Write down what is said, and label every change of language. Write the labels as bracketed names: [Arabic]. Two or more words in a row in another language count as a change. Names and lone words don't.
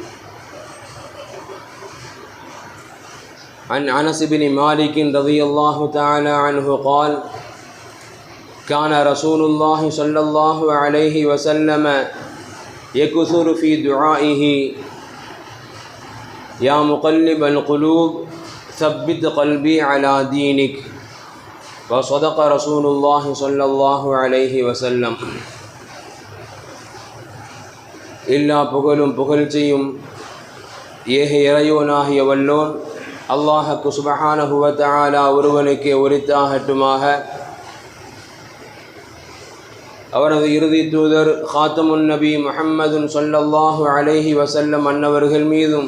[Arabic] عن أنس بن مالك رضي الله تعالى عنه قال: كان رسول الله صلى الله عليه وسلم يكثر في دعائه: يا مقلب القلوب ثبت قلبي على دينك. وصدق رسول الله صلى الله عليه وسلم. [Tamil] எல்லா புகழும் புகழ்ச்சியும் ஏக இறையோனாகிய வல்லோன் அல்லாஹ்வுக்கு [Arabic] سبحانه وتعالى [Tamil] ஒருவனுக்கே உரித்தாகட்டுமாக. அவரது இறுதி தூதர் [Arabic] خاتم النبي محمد صلى الله عليه وسلم [Tamil] அன்னவர்கள் மீதும்